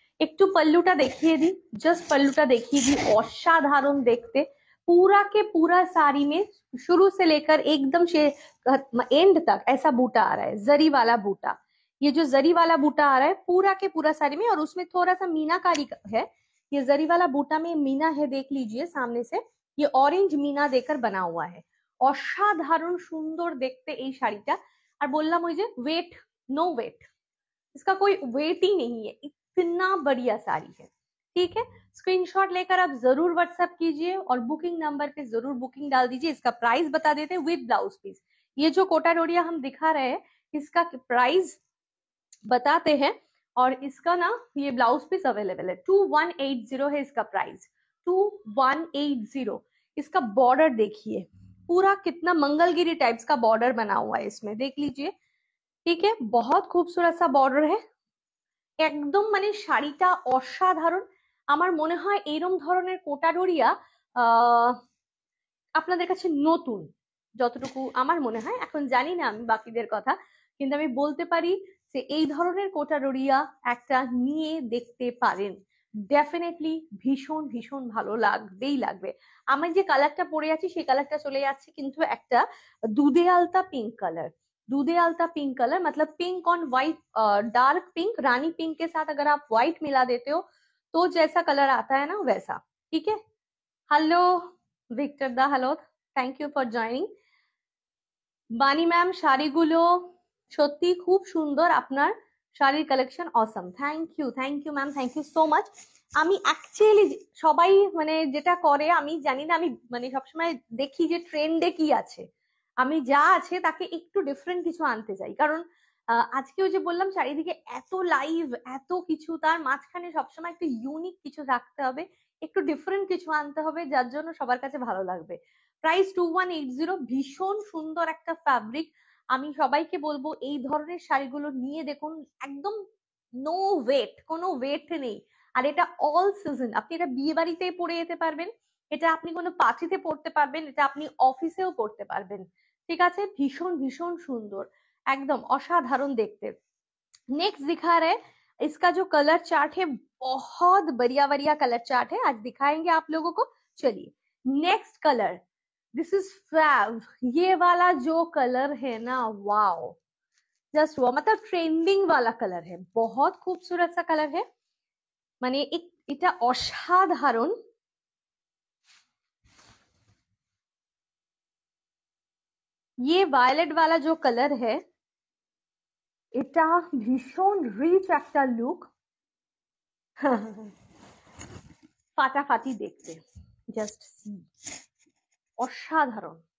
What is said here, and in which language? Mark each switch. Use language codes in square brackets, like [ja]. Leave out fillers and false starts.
[bn] একটু पल्लूটা দেখিয়ে দিই, जस्ट पल्लूটা देখিয়ে দিই। অসাধারণ দেখতে, [hi] पूरा के पूरा साड़ी में शुरू से लेकर एकदम से एंड तक ऐसा बूटा आ रहा है, जरी वाला बूटा। ये जो जरी वाला बूटा आ रहा है पूरा के पूरा साड़ी में, और उसमें थोड़ा सा मीनाकारी है। ये जरी वाला बूटा में मीना है, देख लीजिए सामने से, ये ऑरेंज मीना देकर बना हुआ है। [bn] অসাধারণ সুন্দর দেখতে এই শাড়িটা। আর বললাম ওই যে [hi] वेट, नो वेट, इसका कोई वेट ही नहीं है, इतना बढ़िया साड़ी है। ठीक है, स्क्रीनशॉट लेकर आप जरूर व्हाट्सएप कीजिए और बुकिंग नंबर पे जरूर बुकिंग डाल दीजिए। इसका प्राइस बता देते हैं विद ब्लाउज पीस। ये जो कोटा डोरिया हम दिखा रहे हैं इसका प्राइस बताते हैं, और इसका ना ये ब्लाउज पीस अवेलेबल है। 2180 है इसका प्राइस, 2180। इसका बॉर्डर देखिए, पूरा कितना मंगलगिरी टाइप्स का बॉर्डर बना हुआ है इसमें, देख लीजिए। ठीक है, बहुत खूबसूरत सा बॉर्डर है [bn] একদম, মানে শাড়িটা অসাধারণ। আমার মনে হয় এরকম ধরনের কোটা ডোরিয়া আপনাদের কাছে নতুন, যতটুকু আমার মনে হয়। এখন জানি না আমি বাকিদের কথা, কিন্তু আমি বলতে পারি যে এই ধরনের কোটা ডোরিয়া একটা নিয়ে দেখতে পারেন, ডেফিনেটলি ভীষণ ভীষণ ভালো লাগবেই লাগবে। আমি যে কালারটা পরে আছি সেই কালারটা চলে যাচ্ছে কিন্তু একটা [hi] दूधे आलता पिंक कलर, दूधे आलता पिंक कलर, मतलब pink on white, dark pink, Rani pink के साथ अगर आप व्हाइट मिला देते हो तो जैसा कलर आता है ना वैसा। ठीक है, [en] Hello Victor দা, hello, thank you for joining. [bn] বানি ম্যাম শাড়িগুলো সত্যি খুব সুন্দর, আপনার শাড়ির collection Assam. Thank you ma'am, thank you so much. আমি অ্যাকচুয়ালি সবাই মানে যেটা করে আমি জানি না, আমি মানে সবসময় দেখি যে ট্রেন্ডে কি আছে, আমি যা আছে তাকে একটু ডিফারেন্ট কিছু আনতে চাই। কারণ আজকে ওই যে বললাম চারিদিকে এত লাইভ এত কিছু, তার মাঝখানে সবসময় একটু ইউনিক কিছু রাখতে হবে, একটু ডিফারেন্ট কিছু আনতে হবে যার জন্য সবার কাছে ভালো লাগবে। প্রাইস 2180, ভীষণ সুন্দর একটা ফ্যাব্রিক। আমি সবাইকে বলবো এই ধরনের শাড়িগুলো নিয়ে দেখুন, একদম নো ওয়েট, কোনো ওয়েট নেই। আর এটা অল সিজন, আপনি এটা বিয়ে বাড়িতে পরে যেতে পারবেন, এটা আপনি কোনো পার্টিতে পরতে পারবেন, এটা আপনি অফিসেও পরতে পারবেন। ঠিক আছে, ভীষণ ভীষণ সুন্দর, एकदम असाधारण देखते। [hi] नेक्स्ट दिखा रहे, इसका जो कलर चार्ट है बहुत बढ़िया बढ़िया कलर चार्ट है, आज दिखाएंगे आप लोगों को। चलिए next colour, [en] This is fab. [hi] ये वाला जो कलर है ना, वाओ, जस्ट वो मतलब ट्रेंडिंग वाला कलर है, बहुत खूबसूरत सा कलर है, माने एक इटा असाधारण। ये वायलेट वाला जो कलर है, [bn] এটা ভীষণ রিচ একটা লুক, ফাটাফাটি দেখতে, জাস্ট সি, অসাধারণ।